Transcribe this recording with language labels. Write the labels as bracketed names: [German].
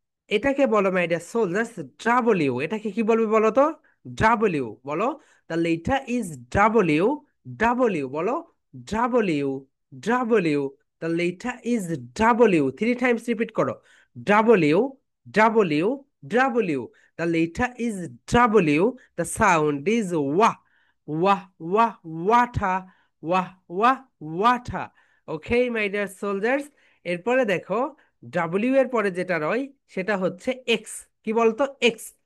[Bangla] এটাকে বলো my dear soldiers W. এটাকে কি বলবে বলো তো? ডাব্লিউ, বলো [English] the letter is W, [Bangla] W, বলো W, W, the letter is W. Three Times repeat করো, W, W, W, [English] the letter is W, the sound is wah, wah, wah, water, wah, wah, water. Okay, my dear soldiers, [Bangla] এরপরে দেখো W এর পরে যেটা রয় সেটা হচ্ছে x. কি বলতো? এক্স।